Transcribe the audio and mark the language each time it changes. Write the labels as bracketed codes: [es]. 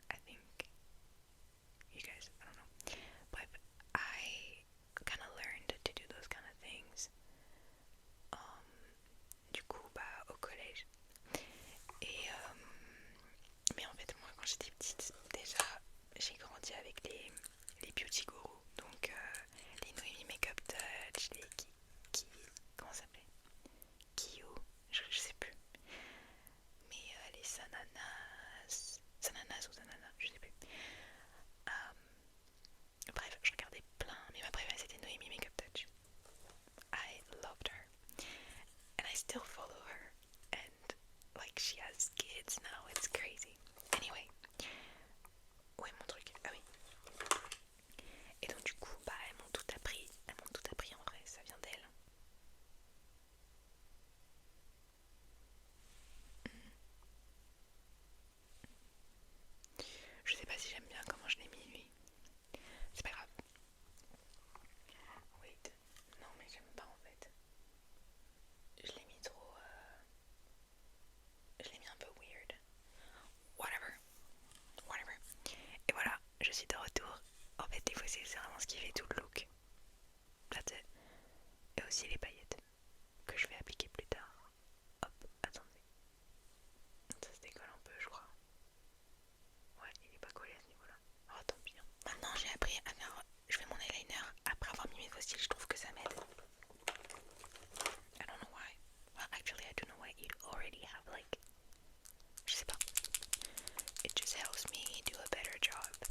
[en] I think you guys, I don't know. But I kind of learned to do those kind of things. [fr] Du coup, bah, au collège. Et mais en fait, moi, quand j'étais petite, déjà, j'ai grandi avec les beauty gurus. Donc, les Noémie Makeup Touch, les comment ça s'appelait? Kyo, je sais plus. Mais les Sananas ou Zanana, je sais plus. Bref, je regardais plein, mais ma préférée c'était Noémie Makeup Touch. [en] I loved her. And I still follow her. And like she has kids now, it's crazy. [fr] Anyway. Où est mon truc? Ah oui. Et donc du coup, bah elles m'ont tout appris. Elles m'ont tout appris en vrai, ça vient d'elles. Je sais pas si j'aime bien comment je l'ai mis lui. C'est pas grave. Wait. Non mais j'aime pas en fait. Je l'ai mis trop... Je l'ai mis un peu weird. [en] Whatever. Whatever. [fr] Et voilà, je suis de retour. En fait, les fossiles, c'est vraiment ce qui fait tout le look. [en] That's it. [fr] Et aussi les paillettes que je vais appliquer plus tard. Hop, attendez. Ça se décolle un peu, je crois. Ouais, il est pas collé à ce niveau-là. Oh, tant pis. Maintenant, j'ai appris à faire. Je fais mon eyeliner après avoir mis mes fossiles. Je trouve que ça m'aide. [en] I don't know why. Well, actually, I do know why. You already have like. [fr] Je sais pas. [en] It just helps me do a better job.